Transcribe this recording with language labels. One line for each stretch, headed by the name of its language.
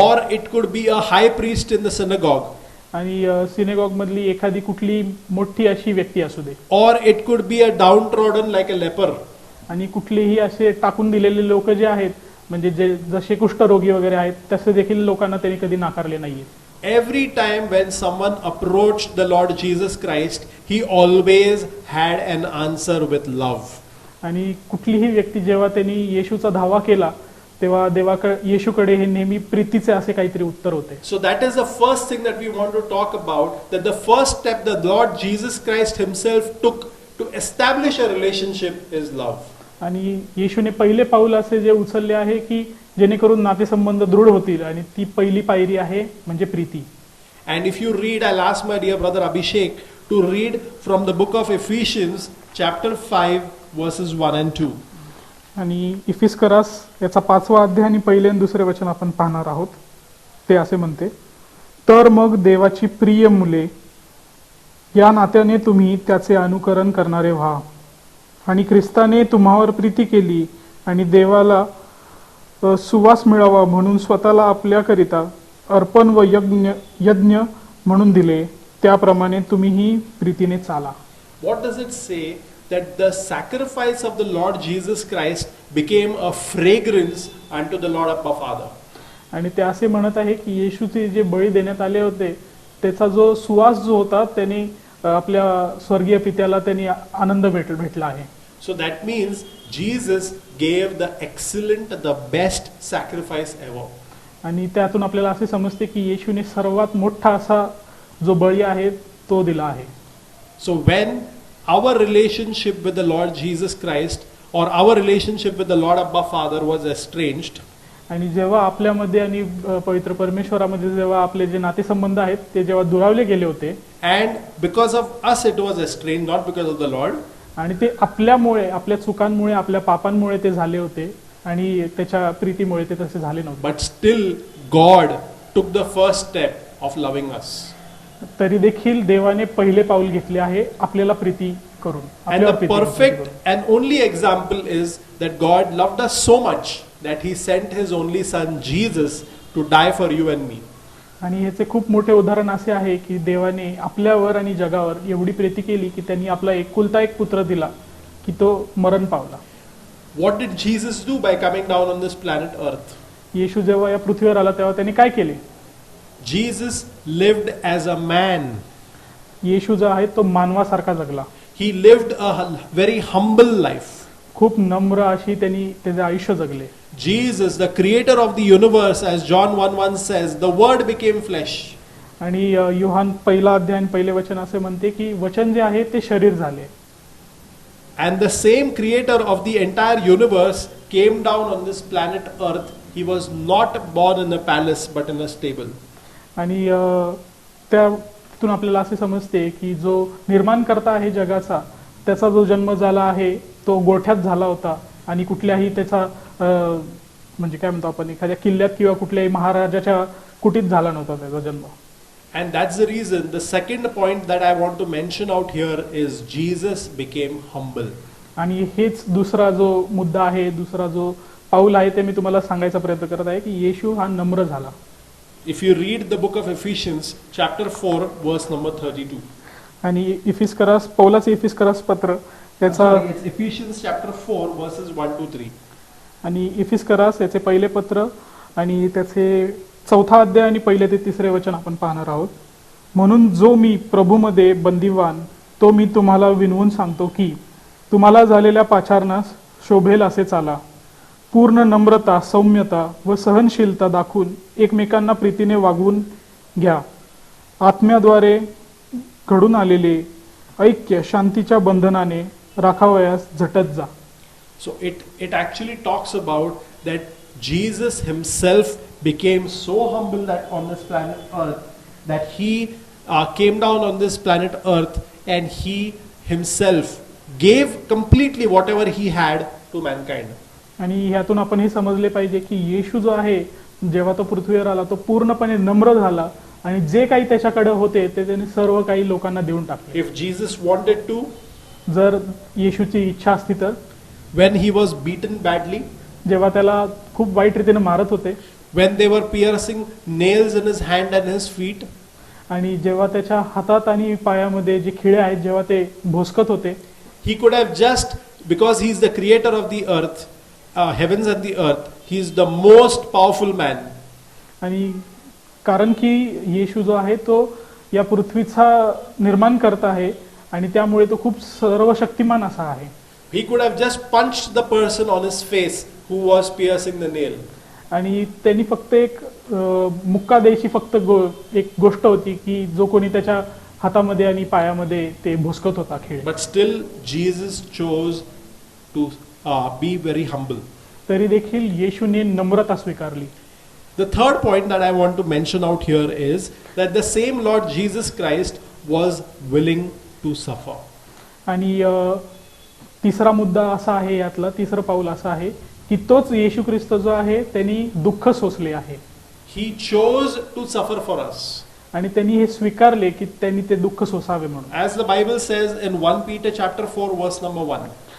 English: Or it could be a high priest in the synagogue.
Marathi: आणि synagogue मधली एखादी कुठली मोठी अशी व्यक्ती असू दे.
English: Or it could be a downtrodden like a leper.
Marathi: आणि कुठलेही असे टाकून दिलेले लोक जे आहेत म्हणजे जसे कुष्ठरोगी वगैरे आहेत तसे देखील लोकांना त्यांनी कधी नाकारले नाहीये.
English: Every time when someone approached the Lord Jesus Christ, he always had an answer with love.
Marathi: आणि कुठलीही व्यक्ती जेव्हा त्यांनी येशूचा धावा केला तेव्हा येशूकडे हे नेहमी प्रीतीचे असे काहीतरी उत्तर होते.
English: So that is the first thing that we want to talk about, that the first step the Lord Jesus Christ himself took to establish a relationship is love.
Marathi: आणि येशूने पहिले पाऊल असे जे उचलले आहे की जेणेकरून नातेसंबंध दृढ होतील. आणि ती पहिली पायरी आहे म्हणजे Preeti.
English: And if you read, I'll ask my dear brother Abhishek to read from the book of Ephesians, chapter 5, verses 1 and 2.
Marathi: आणि इफिस्करास याचा 5वा अध्याय आणि पहिले आणि दुसरे वचन आपण पाहणार आहोत. ते असे म्हणते, तर मग देवाची प्रिय मुले, या नात्याने तुम्ही त्याचे अनुकरण करणारे व्हा. आणि ख्रिस्ताने तुम्हावर प्रीती केली आणि देवाला सुवास मिळावा म्हणून स्वतःला आपल्याकरिता अर्पण व यज्ञ म्हणून दिले. त्याप्रमाणे तुम्हीही प्रीतीने चाला.
English: What does it say? That the sacrifice of the Lord Jesus Christ became a fragrance unto the Lord Abba Father.
Marathi: आणि ते असे म्हणत आहे की येशूचे जे बळी देण्यात आले होते त्याचा जो सुवास जो होता त्याने आपल्या स्वर्गीय पित्याला त्यांनी आनंद भेटला आहे.
English: So that means Jesus gave the excellent, the best sacrifice ever.
Marathi: आणि त्यातून आपल्याला असे समजते की येशूने सर्वात मोठा असा जो बळी आहे तो दिला आहे.
English: So when our relationship with the Lord Jesus Christ or our relationship with the Lord Abba Father was estranged,
Marathi: आणि जेव्हा आपल्यामध्ये आणि पवित्र परमेश्वरामध्ये जेव्हा आपले जे नातेसंबंध आहेत ते जेव्हा दुरावले गेले होते,
English: and because of us it was estranged, not because of the Lord,
Marathi: आणि ते आपल्यामुळे, आपल्या चुकांमुळे, आपल्या पापांमुळे ते झाले होते आणि त्याच्या प्रीतीमुळे ते तसे झाले नव्हते.
English: but still God took the first step of loving us.
Marathi: तरी देखील देवाने पहिले पाऊल घेतले आहे आपल्याला प्रीती करून.
English: And the perfect and only example is that God loved us so much that he sent his only son Jesus to die for you and me.
Marathi: आणि याचे खूप मोठे उदाहरण असे आहे की देवाने आपल्यावर आणि जगावर एवढी प्रीती केली की त्यांनी आपला एकुलता एक पुत्र दिला की तो मरण पावला.
English: What did Jesus do by coming down on this planet Earth?
Marathi: येशू जेव्हा या पृथ्वीवर आला तेव्हा त्यांनी काय केले?
English: Jesus lived as a man.
Marathi: येशू जो आहे तो मानवासारखा जगला.
English: He lived a very humble life.
Marathi: खूप नम्र अशी त्यांनी त्याचे आयुष्य जगले.
English: Jesus, the creator of the universe, as John 1:1 says, the word became flesh.
Marathi: आणि योहान पहिला अध्याय आणि पहिले वचन असे म्हणते की वचन जे आहे ते शरीर झाले.
English: And the same creator of the entire universe came down on this planet Earth. He was not born in a palace but in a stable.
Marathi: आणि त्यातून आपल्याला असे समजते की जो निर्माण करता आहे जगाचा त्याचा जो जन्म झाला आहे तो गोठ्यात झाला होता आणि कुठल्याही त्याचा म्हणजे काय म्हणतो आपण एखाद्या किल्ल्यात किंवा कुठल्याही महाराजाच्या कुटीत झाला नव्हता त्याचा जन्म.
English: And that's the reason, the second point that I want to mention out here is Jesus became humble.
Marathi: आणि हेच दुसरा जो मुद्दा आहे, दुसरा जो पाऊल आहे ते मी तुम्हाला सांगायचा प्रयत्न करत आहे की येशू हा नम्र झाला.
English: If you read the book of Ephesians, chapter 4, verse number 32.
Marathi: आणि इफिस्करास पौलाचे इफिस्करास पत्र त्याचा
English: It's Ephesians chapter 4, verses 1 to 3.
Marathi: आणि इफिस्करास याचे पहिले पत्र आणि त्याचे 4था अध्याय आणि पहिले ते 3रे वचन आपण पाहणार आहोत. म्हणून जो मी प्रभूमध्ये बंदिवान तो मी तुम्हाला विनवून सांगतो की तुम्हाला झालेल्या पाचारणास शोभेल असे चाला. पूर्ण नम्रता, सौम्यता व सहनशीलता दाखवून एकमेकांना प्रीतीने वागवून घ्या. आत्म्याद्वारे घडून आलेले ऐक्य शांतीच्या बंधनाने राखावयास झटत जा.
English: So it actually talks about that Jesus himself became so humble that on this planet Earth that he came down on this planet Earth and he himself gave completely whatever he had to mankind.
Marathi: आणि ह्यातून आपण हे समजले पाहिजे की येशू जो आहे जेव्हा तो पृथ्वीवर आला तो पूर्णपणे नम्र झाला आणि जे काही त्याच्याकडे होते ते त्याने सर्व काही लोकांना देऊन टाकले.
English: If Jesus wanted to,
Marathi: जर येशूची इच्छा असती तर
English: when he was beaten badly,
Marathi: जेव्हा त्याला खूप वाईट रीतीने मारत होते,
English: when they were piercing nails in his hand and his feet,
Marathi: आणि जेव्हा त्याच्या हातात आणि पायामध्ये जे खिळे आहेत जेव्हा ते भोसकत होते,
English: he could have just, because he is the creator of the earth, heavens and the earth, he is the most powerful man.
Marathi: आणि कारण की येशू जो आहे तो या पृथ्वीचा निर्माण करता आहे आणि त्यामुळे तो खूप सर्वशक्तिमान असा आहे.
English: He could have just punched the person on his face who was piercing the nail.
Marathi: आणि त्यांनी फक्त एक मुक्का द्यायची फक्त एक गोष्ट होती की जो कोणी त्याच्या हातामध्ये आणि पायामध्ये ते भोसकत होता खिळे.
English: But still Jesus chose to be very humble.
Marathi: तरी देखील येशूने नम्रता स्वीकारली.
English: The third point that I want to mention out here is that the same Lord Jesus Christ was willing to suffer.
Marathi: आणि तिसरा मुद्दा असा आहे, यातला तिसरं पाऊल असं आहे की तोच येशू ख्रिस्त जो आहे त्यांनी दुःख सोसले आहे.
English: He chose to suffer for us.
Marathi: आणि त्यांनी हे स्वीकारले की त्यांनी ते दुःख सोसावे म्हणून.
English: As the Bible says in 1 Peter chapter 4 verse number 1.